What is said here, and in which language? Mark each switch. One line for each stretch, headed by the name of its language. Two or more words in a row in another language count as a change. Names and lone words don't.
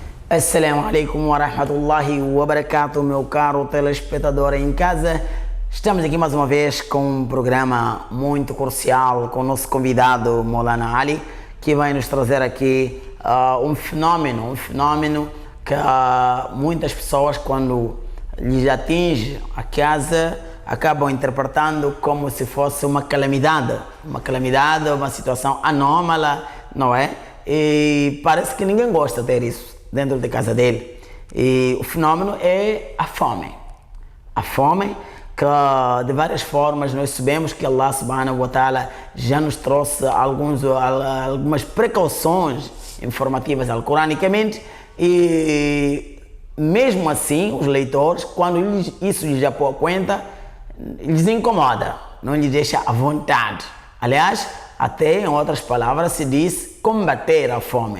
Arabic: السلام عليكم ورحمة الله وبركاته,
Portuguese: meu caro telespectador em casa. Estamos aqui mais uma vez com um programa muito crucial com o nosso convidado Maulana Ali, que vai nos trazer aqui um fenômeno que muitas pessoas, quando lhes atinge a casa, acabam interpretando como se fosse uma calamidade, uma situação anômala, não é? E parece que ninguém gosta de ter isso dentro da casa dele. E o fenômeno é a fome. A fome que de várias formas nós sabemos que
Arabic: الله سبحانه وتعالى
Portuguese: já nos trouxe algumas precauções informativas alcoranicamente, e mesmo assim os leitores, quando isso lhes já pôr conta, lhes incomoda, não lhes deixa à vontade. Aliás, até em outras palavras se diz combater a fome.